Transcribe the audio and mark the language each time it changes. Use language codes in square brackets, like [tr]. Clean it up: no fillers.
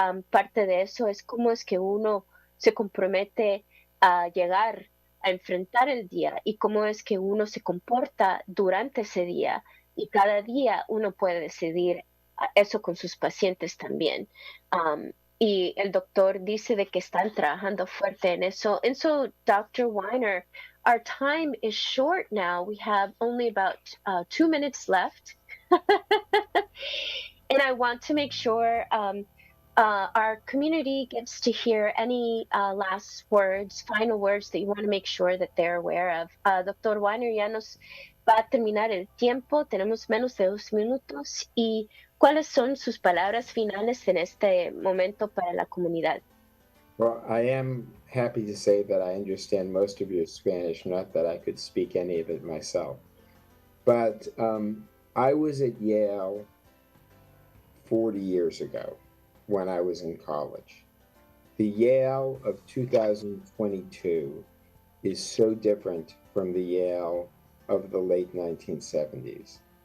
[es] Parte de eso es cómo es que uno se compromete a llegar a enfrentar el día y cómo es que uno se comporta durante ese día. Y cada día uno puede decidir eso con sus pacientes también. Y el doctor dice de que están trabajando fuerte en eso. [en] And so, Dr. Weiner, our time is short now. We have only about 2 minutes left. And I want to make sure our community gets to hear any last words, final words that you want to make sure that they're aware of. Dr. [es] Weiner, ya nos va a terminar el tiempo. Tenemos menos de 2 minutos. ¿Y cuáles son sus palabras finales en este momento para la comunidad? [en] Well, I am happy to say that I understand most of your Spanish, not that I could speak any of it myself. But I was at Yale 40 years ago when I was in college. The Yale of 2022 is so different from the Yale of the late 1970s.